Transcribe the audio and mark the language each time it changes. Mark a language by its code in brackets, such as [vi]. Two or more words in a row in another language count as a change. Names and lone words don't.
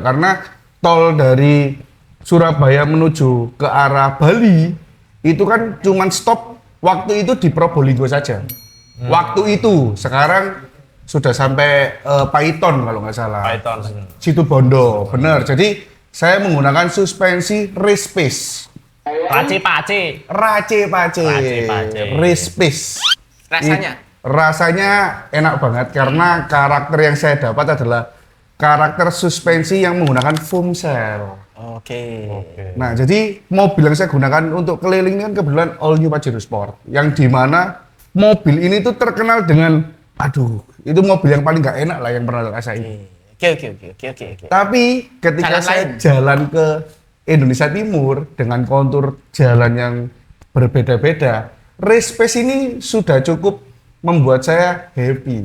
[id] Karena tol dari Surabaya menuju ke arah Bali, itu kan cuman stop waktu itu di Probolinggo saja. Waktu itu, sekarang sudah sampai Paiton kalau nggak salah. Python. Situ Bondo, bener. Jadi saya menggunakan suspensi race pace, Pace-pace. race pace, Race-pace. race pace. Rasanya? Rasanya enak banget karena karakter yang saya dapat adalah karakter suspensi yang menggunakan [en] foam cell. [id] Oke. Nah, jadi mobil yang saya gunakan untuk keliling ini kan kebetulan [en] all new [id] Pajero Sport, yang dimana mobil ini tuh terkenal dengan, aduh, itu mobil yang paling nggak enak lah yang pernah rasain. Oke. Tapi ketika Jalan saya lain. jalan ke Indonesia Timur dengan kontur jalan yang berbeda-beda, race pace ini sudah cukup membuat saya happy.